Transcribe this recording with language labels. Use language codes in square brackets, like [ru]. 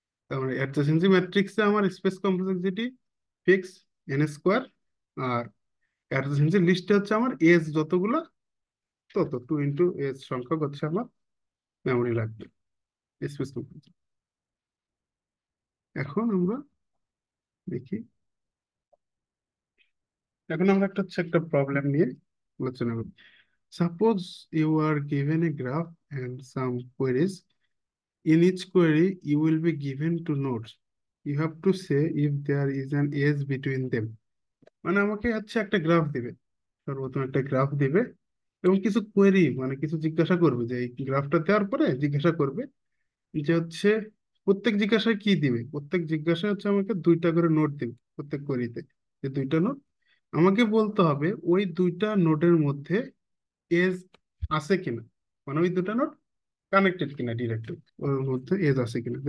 [bn] তার মানে অ্যাডজাসেন্সি ম্যাট্রিক্সে আমার space complexity fix N square, আর অ্যাডজাসেন্সি লিস্টে হচ্ছে আমার এজ যতগুলো তত, টু ইন্টু এজ সংখ্যক হচ্ছে আমার মেমোরি লাগবে, স্পেস কমপ্লেক্সিটি। এখন আমরা দেখি, এখন আমরা একটা প্রবলেম নিয়ে আলোচনা করি। [en] Suppose you are given a graph and some queries. In each query, you will be given two nodes. You have to say if there is an edge between them. [bn] মানে আমাকে হচ্ছে একটা গ্রাফ দিবে, সর্বপ্রথম একটা গ্রাফ দিবে এবং কিছু কোয়েরি মানে কিছু জিজ্ঞাসা করবে, যে এই গ্রাফটা দেওয়ার পরে জিজ্ঞাসা করবে যে হচ্ছে প্রত্যেক জিজ্ঞাসায় কি দিবে, প্রত্যেক জিজ্ঞাসায় হচ্ছে আমাকে দুইটা করে নোট দিবে প্রত্যেক কোয়েরিতে, যে দুইটা নোট আমাকে বলতে হবে ওই দুইটা নোটের মধ্যে এজ আছে কিনা, মানে ওই দুটা নোট কানেক্টেড কিনা ডিরেক্টলি, ওর মধ্যে এজ আছে কিনা।